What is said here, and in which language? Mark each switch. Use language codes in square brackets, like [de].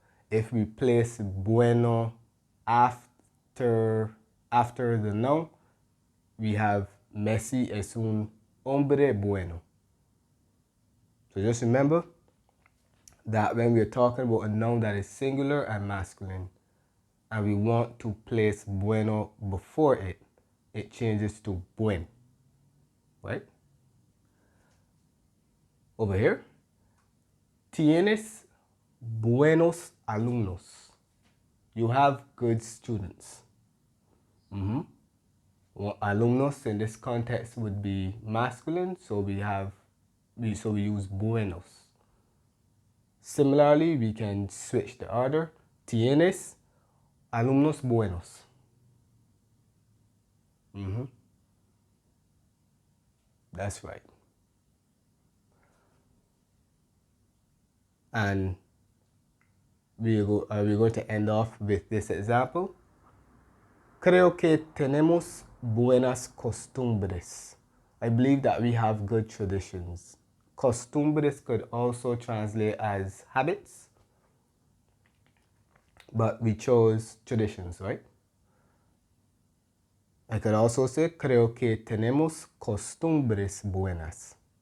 [en] If we place bueno after the noun, we have Messi [es] es un hombre bueno. [en] So just remember that when we're talking about a noun that is singular and masculine, and we want to place bueno before it, it changes to buen, right? Over here, [es] tienes buenos alumnos. [en] You have good students. Well, alumnos in this context would be masculine, so we use buenos. Similarly, we can switch the order. [es] Tienes alumnos buenos. [en] That's right. And we're going to end off with this example. [es] Creo que tenemos buenas costumbres. [en] I believe that we have good traditions. Costumbres could also translate as habits, but we chose traditions, right? I could also say, [es] creo que tenemos costumbres buenas.